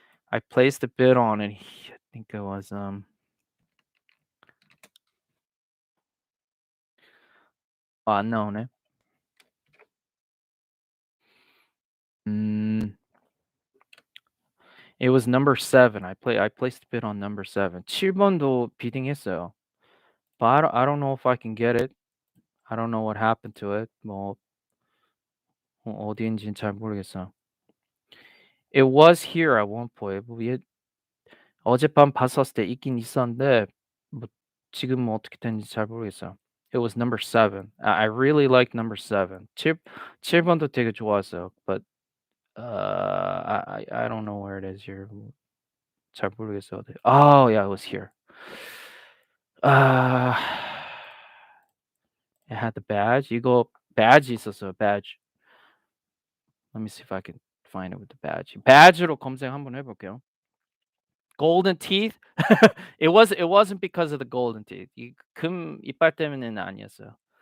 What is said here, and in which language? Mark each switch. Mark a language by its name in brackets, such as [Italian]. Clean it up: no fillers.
[English] I placed a bid on it. I think it was [Korean] 안 나오네. [English] It was number 7. I placed a bid on number 7. [Korean] 7번도 비딩했어요. [English] But I don't know if I can get it. I don't know what happened to it. [Korean] 뭐 어디인지는 잘 모르겠어요. [English] It was here at one point. [Korean] 뭐 어젯밤 봤었을 때 있긴 있었는데 뭐 지금은 어떻게 됐는지 잘 모르겠어요. [English] It was number 7. I really like number 7. [Korean] 7번도 되게 좋았어요. [English] But I don't know where it is here. [Korean] 잘 모르겠어요. [English] Oh, yeah, it was here. Uh, it had the badge. [Korean] 이거 badge 있었어요. [English] Badge. Let me see if I can find it with the badge. [Korean] badge로 검색 한번 해볼게요. [English] Golden teeth? It wasn't because of the golden teeth. [Korean] 이 금 이빨 때문에는 아니었어요.